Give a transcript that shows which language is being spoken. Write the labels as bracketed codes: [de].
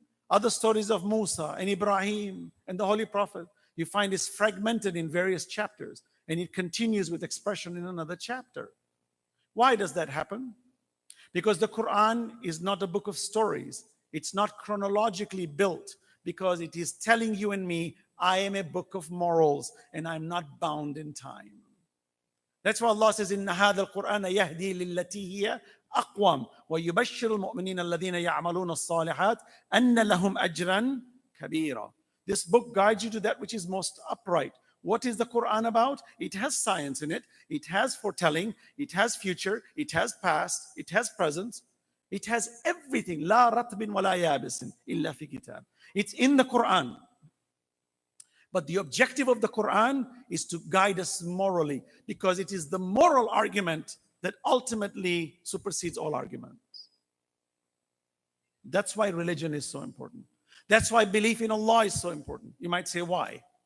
[en] Other stories of Musa and Ibrahim and the Holy Prophet, you find is fragmented in various chapters, and it continues with expression in another chapter. Why does that happen? Because the Quran is not a book of stories. It's not chronologically built, because it is telling you and me, I am a book of morals and I'm not bound in time. That's why Allah says, [ar] إِنَّ هَذَا الْقُرْآنَ يَهْدِي لِلَّتِي هِيَ أَقْوَمُ وَيُبَشِّرُ الْمُؤْمِنِينَ الَّذِينَ يَعْمَلُونَ الصَّالِحَاتِ أَنَّ لَهُمْ أَجْرًا كَبِيرًا. [en] This book guides you to that which is most upright. What is the Quran about? It has science in it. It has foretelling. It has future. It has past. It has present. It has everything. [ar] لا رطب ولا يابس إلا في كتاب. [en] It's in the Quran. But the objective of the Quran is to guide us morally, because it is the moral argument that ultimately supersedes all arguments. That's why religion is so important. That's why belief in Allah is so important. You might say, why?